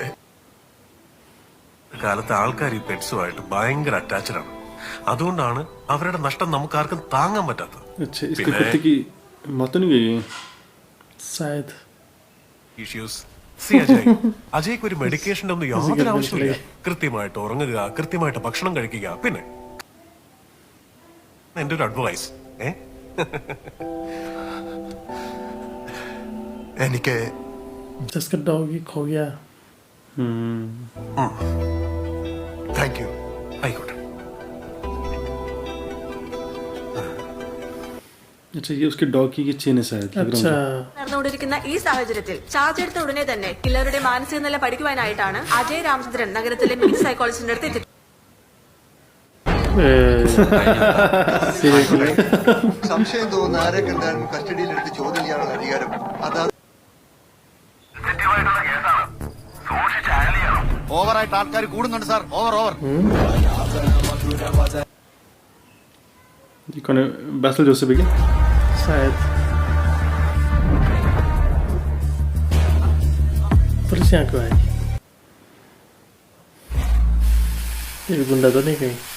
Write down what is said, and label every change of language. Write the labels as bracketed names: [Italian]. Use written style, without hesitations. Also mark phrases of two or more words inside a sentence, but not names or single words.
[Malayalam] കാലത്ത് ആൾക്കാർ ഈ പെറ്റ്സുമായിട്ട് ഭയങ്കര അറ്റാച്ച്ഡ് ആണ്. അതുകൊണ്ടാണ് അവരുടെ നഷ്ടം നമുക്ക് ആർക്കും താങ്ങാൻ പറ്റാത്തത്. [Hindi] अच्छा, इसके कुत्ते की मौत तो नहीं गई? शायद [Malayalam] ഇഷ്യൂസ്. അജയ്ക്ക് ഒരു മെഡിക്കേഷൻ്റെ ഒന്നും യാതൊരു ആവശ്യമില്ല. കൃത്യമായിട്ട് ഉറങ്ങുക, കൃത്യമായിട്ട് ഭക്ഷണം കഴിക്കുക. പിന്നെ എന്റെ ഒരു അഡ്വൈസ്, എനിക്ക് [Hindi] जिसका डॉग ही खो गया। [English] Thank you. [Malayalam] ആയിക്കോട്ടെ. [Hindi] अच्छा, ये उसके डॉग की चेन है शायद, लग रहा अच्छा, [Malayalam] നടന്നുകൊണ്ടിരിക്കുന്ന ഈ സാഹചര്യത്തിൽ ചാർജ് എടുത്ത ഉടനെ തന്നെ കില്ലറുടെ മാനസിക നില പഠിക്കുവാനായിട്ടാണ് അജയ് രാമചന്ദ്രൻ നഗരത്തിലെ [English] medical psychologist's [Malayalam] അടുത്ത് എത്തി. സംശയം തോന്നുന്ന ആരെ കണ്ടാലും കസ്റ്റഡിയിലെടുത്ത് ചോദ്യം ചെയ്യാനുള്ള അധികാരം അതാ. ഓവറായിട്ട് ആൾക്കാർ കൂടുന്നുണ്ട് സാർ. ഓവർ. [Hindi] ये कौन है? बैसल जोसेफ है क्या? शायद पुलिस यहाँ क्यों आई? ये भी गुंडा तो नहीं कहीं?